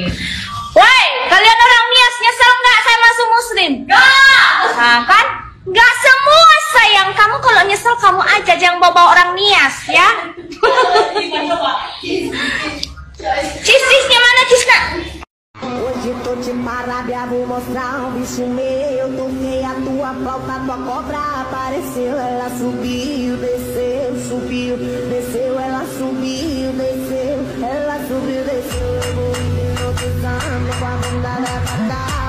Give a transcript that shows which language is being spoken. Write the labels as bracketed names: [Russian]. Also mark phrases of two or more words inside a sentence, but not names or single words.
[Indonesian] Woi, kalian orang Nias nyesel nggak saya masuk Muslim? Nggak. Nah, kan? Nggak semua sayang. Kamu kalau nyesel kamu aja, jangan bawa orang Nias ya. Cisnya mana Cisna? [Portuguese] Marabia, vou mostrar um bicho meu. Toquei a tua flauta, tua cobra apareceu. Ela subiu, desceu, subiu, desceu. Ela subiu, desceu, ela subiu, desceu. Eu vou hipnotizando com a bunda da fatal.